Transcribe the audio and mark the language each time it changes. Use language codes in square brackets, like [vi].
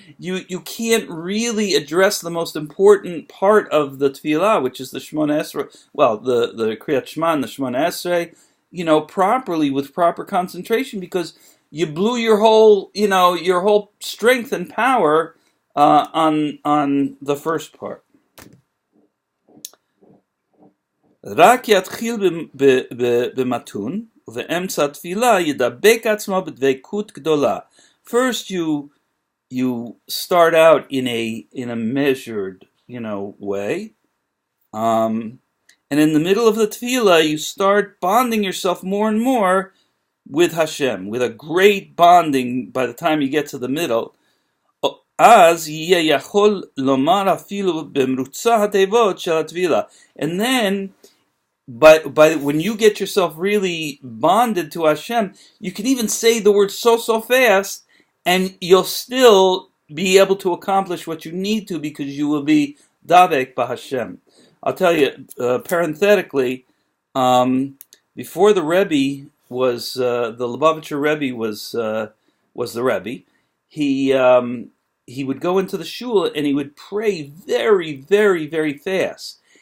[en] You can't really address the most important part of the tefillah, which is the Shemona Esrei. Well, the Kriyat Shema and the Shemona Esrei, properly with proper concentration, because you blew your whole strength and power on the first part. [he] רק יתחיל במתון, ובאמצע התפילה ידבק עצמו בדבקות גדולה. [en] First you start out in a measured, way. And in the middle of the tefillah, you start bonding yourself more and more with Hashem, with a great bonding by the time you get to the middle. [he] אז יהיה יכול לומר אפילו במרוצה התיבות של התפילה. [en] And then, by when you get yourself really bonded to Hashem, you can even say the word so fast, and you'll still be able to accomplish what you need to, because you will be davek ba Hashem. I'll tell you, parenthetically, before the Rebbe was the Lubavitcher Rebbe was the Rebbe, he would go into the shul and he would pray very, very, very fast.